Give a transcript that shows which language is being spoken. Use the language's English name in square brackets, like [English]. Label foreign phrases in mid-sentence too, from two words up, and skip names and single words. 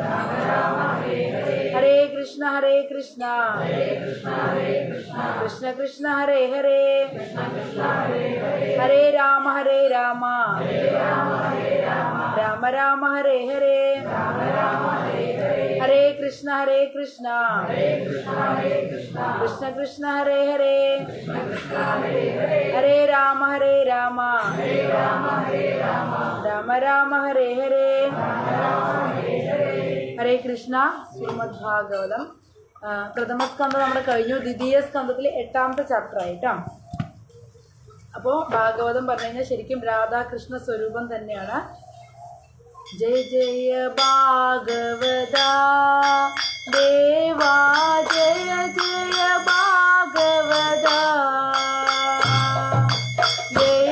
[Sanskrit] हरे कृष्ण कृष्ण कृष्ण हरे हरे हरे राम राम राम हरे हरे। हरे कृष्ण कृष्ण कृष्ण हरे हरे हरे राम राम राम हरे हरे। [Malayalam] ഹരേ കൃഷ്ണ. ശ്രീമദ് ഭാഗവതം പ്രഥമ സ്കന്ധം നമ്മുടെ കഴിഞ്ഞു. ദ്വിതീയ സ്കന്ധത്തിൽ 8ാമത്തെ ചാപ്റ്റർ ആയിട്ടാ. അപ്പോൾ ഭാഗവതം പറഞ്ഞു കഴിഞ്ഞാൽ ശരിക്കും രാധാകൃഷ്ണ സ്വരൂപം തന്നെയാണ്. [Sanskrit] ജയ ജയ ഭാഗവത ദേവാ ജയ ജയ ഭാഗവത ജയ